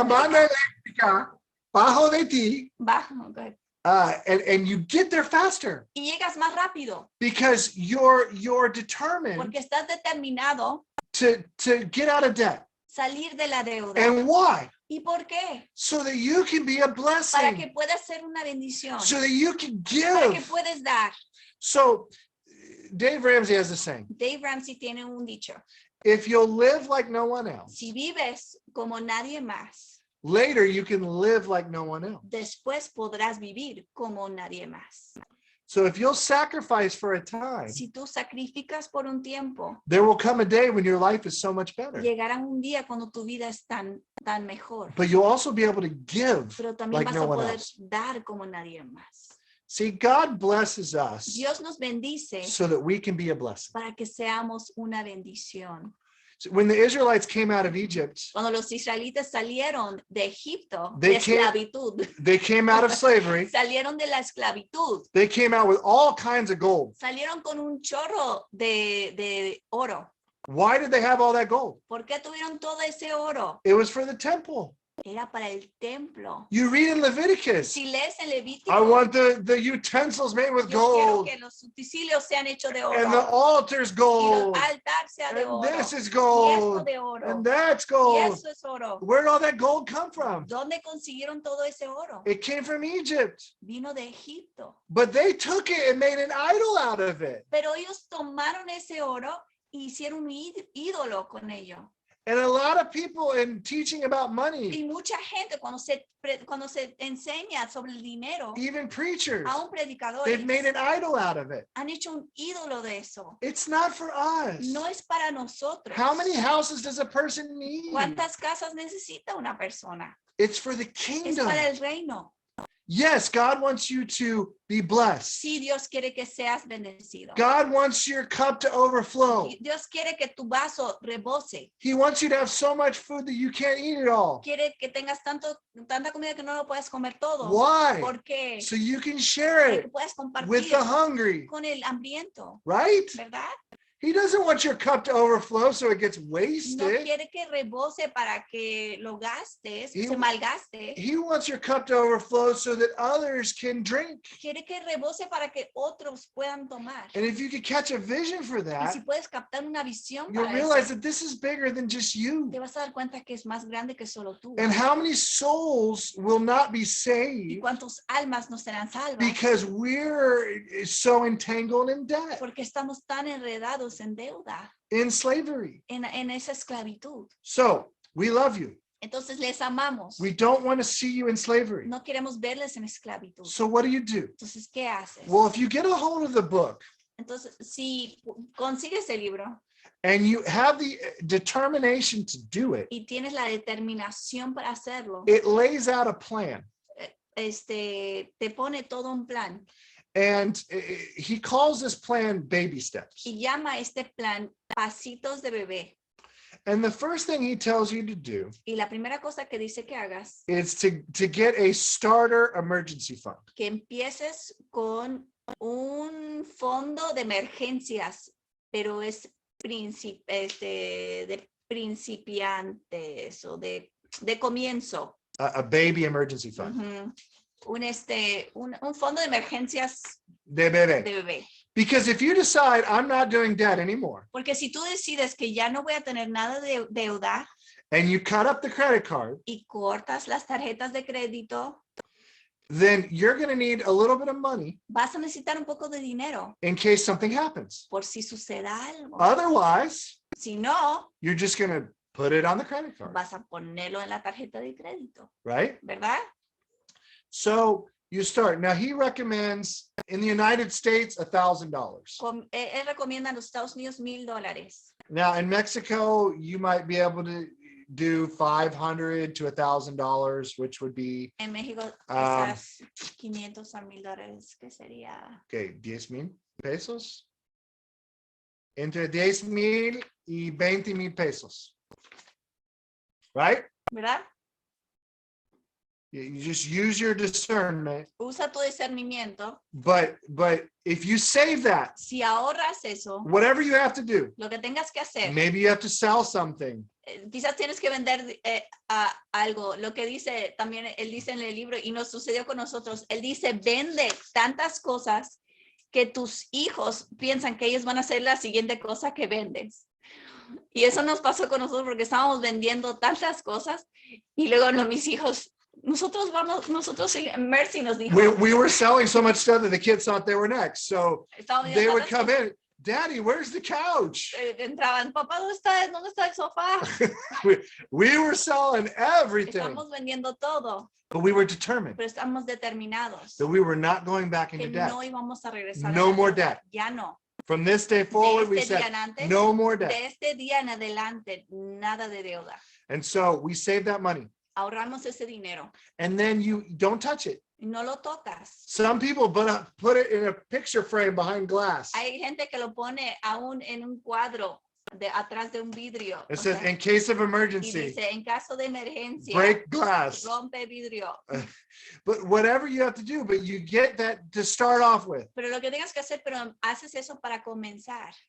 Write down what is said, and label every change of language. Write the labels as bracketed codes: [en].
[es] Una banda eléctrica bajo de ti, Bajo, ok. [en] and you get there faster [es] Y llegas más rápido [en] because you're determined [es] porque estás determinado [en] to get out of debt. [es] salir de la deuda. [en] And why? [es] ¿Y por qué? [en] So that you can be a [es] Para que [en] blessing, [es] puedas ser una bendición, [en] so that you can [es] para que [en] give. [es] puedes dar. [en] So Dave Ramsey has this saying, [es] Dave Ramsey tiene un dicho: [en] if you'll live like no one else, [es] si vives como nadie más, [en] later you can live like no one else. [es] después podrás vivir como nadie más. [en] So if you'll sacrifice for a time, [es] Si tú sacrificas por un tiempo, [en] there will come a day when your life is so much better. [es] llegará un día cuando tu vida es tan mejor, [en] But you'll also be able to give [es] pero también [en] like [es] vas [en] no [es] a [en] one [es] poder [en] else. [es] dar como nadie más. [en] See, God blesses us [es] Dios nos bendice [en] so that we can be a blessing. [es] para que seamos una bendición. [en] So when the Israelites came out of Egypt, [es] Cuando los israelitas salieron de Egipto, [en] They [es] de [en] came- [es] esclavitud, [en] they came out of slavery. [es] salieron de la esclavitud, [en] They came out with all kinds of gold. [es] salieron con un chorro de oro. [en] Why did they have all that gold? [es] ¿Por qué tuvieron todo ese oro? [en] It was for the temple. [es] Era para el templo. [en] You read in Leviticus, [es] Si lees en Levítico, [en] I want the utensils made with [es] yo quiero [en] gold [es] que los utensilios sean hechos de [en] and the [es] oro [en] altar's [es] y [en] gold [es] el altar sea de [en] and [es] oro [en] this is [es] y esto [en] gold [es] de oro [en] and that's [es] y [en] gold. [es] eso es oro. [en] Where did all that gold come from? [es] ¿Dónde consiguieron todo ese oro? [en] It came from Egypt. [es] Vino de Egipto. [en] But they took it and made an idol out of it. [es] Pero ellos tomaron ese oro e hicieron un ídolo con ello. [en] And a lot of people in teaching about money, [es] Y mucha gente cuando se enseña sobre el dinero, [en] even preachers, [es] aún predicadores, [en] they've made an idol out of it. [es] han hecho un ídolo de eso. [en] It's not for us. [es] No es para nosotros. [en] How many houses does a person need? [es] ¿Cuántas casas necesita una persona? [en] It's for the [es] Es [en] kingdom. [es] para el reino. [en] Yes, God wants you to be blessed. [es] Sí, Dios quiere que seas bendecido. [en] God wants your cup to overflow. [es] Dios quiere que tu vaso rebose. [en] He wants you to have so much food that you can't eat it all. [es] Quiere que tengas tanta comida que no lo puedas comer todo. [en] Why? [es] ¿Por qué? [en] So you can share [es] Para que [en] it [es] puedas [en] with [es] compartir [en] the hungry, [es] con el hambriento, [en] right? [es] ¿verdad? [en] He doesn't want your cup to overflow so it gets [es] No [en] wasted. [es] quiere que rebose para que lo gastes, [en] He- [es] se malgaste. [en] He wants your cup to overflow so that others can drink. [es] Quiere que rebose para que otros puedan tomar. [en] And if you could catch a vision for [es] Y [en] that, [es] si puedes captar una visión [en] you'll [es] para [en] realize [es] eso, [en] that this is bigger than just you. [es] te vas a dar cuenta que es más grande que solo tú. [en] And how many souls will not be [es] Y [en] saved [es] cuántos almas no serán salvas [en] because we're so entangled in debt, [es] porque estamos tan enredados en deuda, [en] in slavery. [es] en esa esclavitud. [en] So we love you. [es] Entonces les amamos. [en] We don't want to see you in slavery. [es] No queremos verles en esclavitud. [en] So what do you do? [es] Entonces, ¿qué haces? [en] Well, if you get a hold of the book [es] Entonces, si consigues el libro [en] and you have the determination to do it, [es] y tienes la determinación para hacerlo, [en] it lays out a plan. [es] te pone todo un plan [en] And he calls this plan baby steps. [es] y llama a este plan pasitos de bebé. [en] And the first thing he tells you to do [es] Y la primera cosa que dice que hagas, [en] is to get a starter emergency fund. [es] que empieces con un fondo de emergencias, pero es de principiantes o de comienzo. [en] A baby emergency fund. [es] Ujú. Un fondo de emergencias De bebé. de bebé. [en] Because if you decide I'm not doing debt anymore [es] Porque si tú decides que ya no voy a tener nada de deuda [en] and you cut up the credit card, [es] y cortas las tarjetas de crédito, [en] then you're going to need a little bit of money [es] vas a necesitar un poco de dinero [en] in case something happens. [es] por si suceda algo. [en] Otherwise, [es] Si no, [en] you're just going to put it on the credit card, [es] vas a ponerlo en la tarjeta de crédito, [en] right? [es] ¿verdad? [en] So you start. Now he recommends in the United States $1,000. [es] Él recomienda en los Estados Unidos $1,000. [en] Now in Mexico, you might be able to do $500 to $1,000, which would be [es] En México, quizás 500 a $1,000, ¿qué sería? okay, 10,000 pesos. Entre 10,000 y 20,000 pesos. [en] Right? [es] ¿Verdad? [en] You just use your discernment. [es] Usa tu discernimiento. [en] But if you save that, [es] Si ahorras eso, [en] whatever you have to do, [es] lo que tengas que hacer, [en] maybe you have to sell something. [es] Quizás tienes que vender algo. Lo que dice también, él dice en el libro, y nos sucedió con nosotros, él dice, vende tantas cosas que tus hijos piensan que ellos van a hacer la siguiente cosa que vendes. Y eso nos pasó con nosotros porque estábamos vendiendo tantas cosas y luego mis hijos, nosotros Mercy nos dijo. [en] We were selling so much stuff that the kids thought they were next. So they would come in, Daddy, where's the couch? [es] Entraban, papá, ¿dónde está el sofá? [en] we were selling everything. [es] Estamos vendiendo todo. [en] But we were determined [es] Pero estamos determinados [en] that we were not going back [es] que [en] into debt. [es] no íbamos a regresar. [en] No [es] a la [en] more [es] deuda. [en] debt. [es] Ya no. [en] From this day forward, we said, no more debt. [es] De este día en adelante, nada de deuda. [en] And so we saved that money. [es] Ahorramos ese dinero. [en] And then you don't touch it. [es] No lo tocas. [en] Some people put it in a picture frame behind glass. [es] Hay gente que lo pone aún en un cuadro atrás de un vidrio. [en] It [es] O [en] says, [es] sea, [en] in case of [es] y [en] emergency, [es] dice, en caso de emergencia, [en] break glass. [es] rompe vidrio. [en] But whatever you have to do, but you get that to start off with. [es] Pero lo que tengas que hacer, pero haces eso para comenzar.